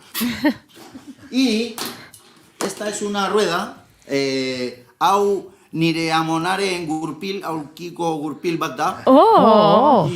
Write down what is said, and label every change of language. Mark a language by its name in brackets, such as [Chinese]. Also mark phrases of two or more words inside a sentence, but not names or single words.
[Spanish] Y esta es una rueda, [Basque] hau nire amonaren gurpil, aurkiko gurpil bat da. ¡Oh!